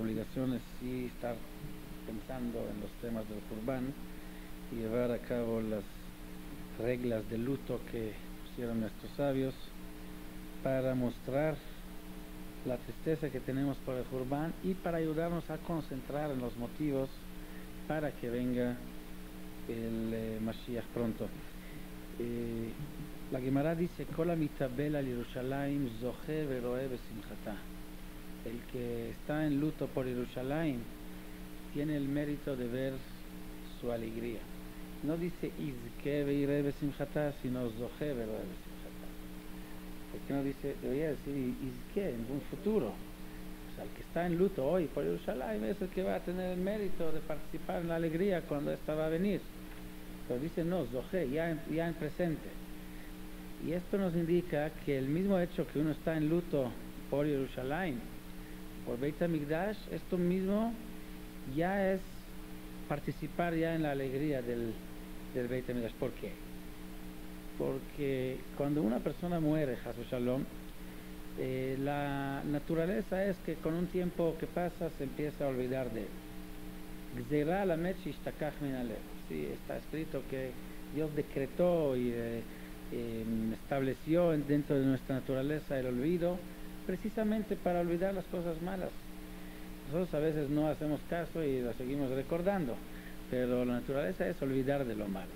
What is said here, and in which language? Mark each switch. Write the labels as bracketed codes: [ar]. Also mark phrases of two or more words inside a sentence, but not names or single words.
[es] obligación es sí estar pensando en los temas del Qurban y llevar a cabo las reglas de luto que pusieron nuestros sabios para mostrar la tristeza que tenemos por el Qurban y para ayudarnos a concentrar en los motivos para que venga el Mashiach pronto. La Gemara dice: [he] כל המתאבל על ירושלים זוכה ורואה בשמחתה. [es] El que está en luto por Jerusalén tiene el mérito de ver su alegría. No dice [he] יזכה ויראה בשמחתה, [es] sino [he] זוכה ורואה בשמחתה. [es] ¿Por qué no dice? Debería decir izke en un futuro. O sea, el que está en luto hoy por Jerusalén es el que va a tener el mérito de participar en la alegría cuando esta va a venir. Pero dice no, zoche, ya en presente. Y esto nos indica que el mismo hecho que uno está en luto por Jerusalén, por Beit HaMikdash, esto mismo ya es participar ya en la alegría del Beit HaMikdash. ¿Por qué? Porque cuando una persona muere, [he] חס ושלום, [es] la naturaleza es que con un tiempo que pasa se empieza a olvidar de él. [he] גזירה למת שישתכח מן הלב. [es] Sí, está escrito que Dios decretó y estableció dentro de nuestra naturaleza el olvido, precisamente para olvidar las cosas malas. Nosotros a veces no hacemos caso y lo seguimos recordando, pero la naturaleza es olvidar de lo malo.